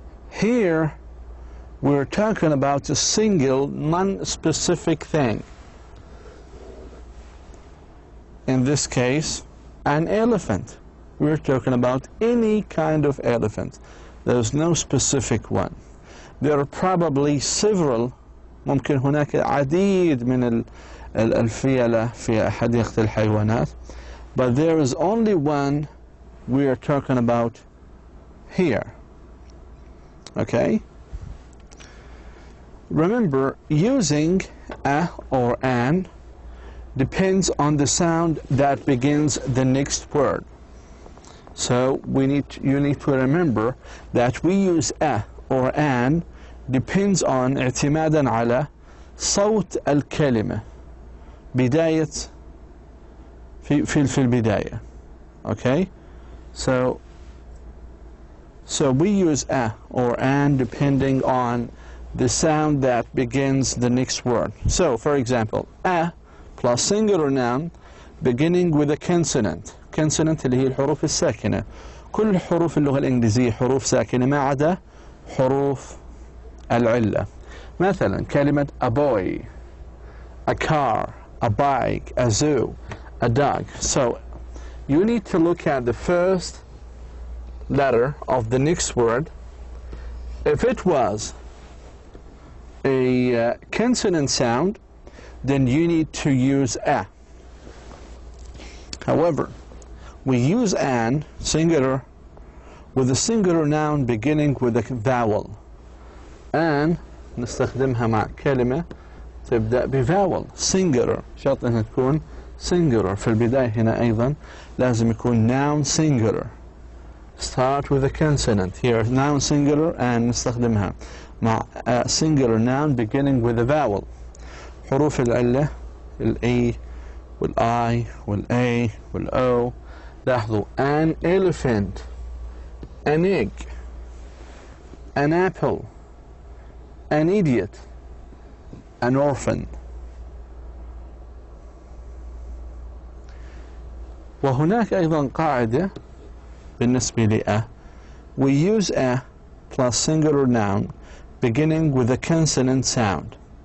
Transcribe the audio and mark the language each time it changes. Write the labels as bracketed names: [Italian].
[English] Here we're talking about a single non-specific thing. In this case, an elephant. We're talking about any kind of elephant. There's no specific one. There are probably several. [Arabic] ممكن هناك عديد من الفيلة في حديقة الحيوانات. [English] But there is only one we are talking about here. Okay? Remember, using a or an depends on the sound that begins the next word. So you need to remember that we use a or an depends on [Arabic] اعتمادا على صوت الكلمة بداية في البداية. [English] Okay? So we use a or an depending on the sound that begins the next word. So, for example, a plus singular noun beginning with a consonant. [Arabic] consonant اللي هي الحروف الساكنة. كل الحروف اللغة الإنجليزية حروف ساكنة ما عدا حروف العلة. مثلا كلمة [English] a boy, a car, a bike, a zoo, a dog. So you need to look at the first letter of the next word. If it was a consonant sound, then you need to use a. However, we use an singular with a singular noun beginning with a vowel. [Arabic] an نستخدمها مع كلمة تبدأ بفاول singular. شرط انها تكون singular. في البداية هنا أيضا لازم يكون noun singular. [English] Start with a consonant. Here noun singular and [Arabic] نستخدمها مع [English] a singular noun beginning with a vowel. [Arabic] حروف العلة ال A وال I وال A وال O. لاحظوا [English] an elephant, an egg, an apple, an idiot, an orphan. [Arabic] وهناك أيضا قاعدة بالنسبة ل [English] we use a plus singular noun beginning with a consonant sound.